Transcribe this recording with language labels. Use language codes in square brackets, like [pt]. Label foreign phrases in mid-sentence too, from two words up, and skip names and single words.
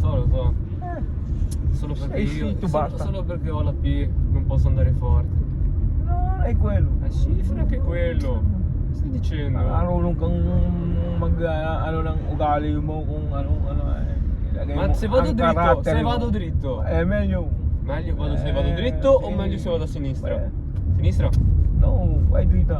[it] so. Solo perché solo perché ho la P, non posso andare forte. No, è quello. Sì, sarà anche quello. Stai dicendo? [tl] Marunong kang ano ng ugali mo kung ano ilagay [it] Ma [tl] mo [it] se vado [tl] ang [it] dritto, [tl] karakter [it] se [tl] mo. [it] vado dritto, Meglio. meglio vado se vado dritto o sì. meglio se vado a sinistra? Beh. Sinistra? No, vai dritto.